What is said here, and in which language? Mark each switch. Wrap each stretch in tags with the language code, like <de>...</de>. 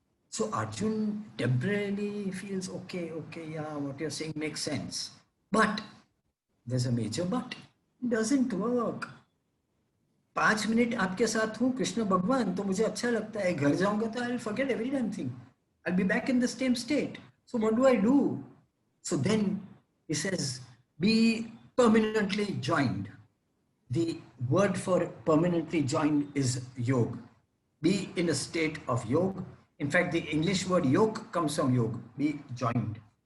<en>So Arjun temporarily feels okay, yeah, what you're saying makes sense. But there's a major but. It doesn't work.</en> <hi>5 minute आपके साथ हूँ कृष्ण भगवान तो मुझे अच्छा लगता है, घर जाऊंगा तो</hi> <en>I'll forget every damn thing. I'll be back in the same state. So what do I do? So then he says, be permanently joined. The word for permanently joined is yog. Be in a state of yog. In fact, the English word yoke comes from yog. Be joined.</en>